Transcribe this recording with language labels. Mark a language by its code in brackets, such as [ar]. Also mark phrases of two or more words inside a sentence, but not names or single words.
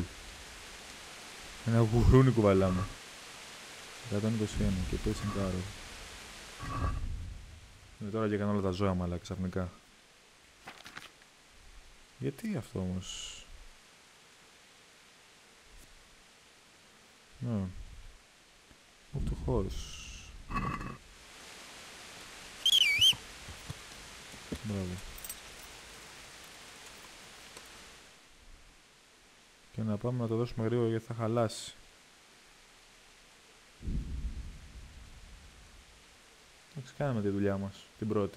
[el] Ένα γουρούνι κουβαλάμε. 121 και πέσει κάρο. Τώρα και έκανα όλα τα ζώα μαλάκα ξαφνικά. Γιατί αυτό όμως? Ναι. [en] Move to horse. [el] Μπράβο. Και να πάμε να το δώσουμε γρήγορα γιατί θα χαλάσει. Εντάξει, κάναμε τη δουλειά μας, την πρώτη.